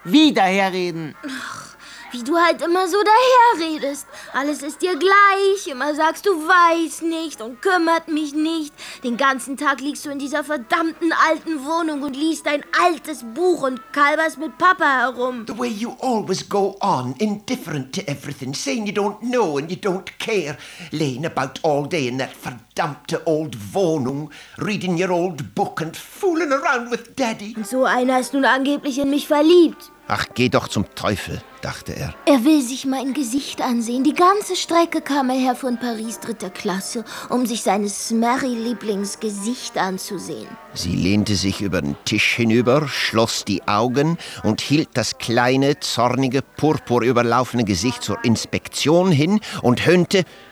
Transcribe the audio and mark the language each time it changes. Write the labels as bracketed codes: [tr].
[de] Wie daherreden? Ach, wie du halt immer so daherredest. Alles ist dir gleich. Immer sagst du, weiß nicht und kümmert mich nicht. Den ganzen Tag liegst du in dieser verdammten alten Wohnung und liest dein altes Buch und kalberst mit Papa herum. [en] The way you always go on, indifferent to everything, saying you don't know and you don't care, laying about all day in that verdammte old Wohnung, reading your old book and fooling around with Daddy. [de] Und so einer ist nun angeblich in mich verliebt. Ach, geh doch zum Teufel, dachte er. Er will sich mein Gesicht ansehen. Die ganze Strecke kam er her von Paris, 3. Klasse, um sich seines Smerry-Lieblings Gesicht anzusehen. Sie lehnte sich über den Tisch hinüber, schloss die Augen und hielt das kleine, zornige, purpurüberlaufene Gesicht zur Inspektion hin und höhnte: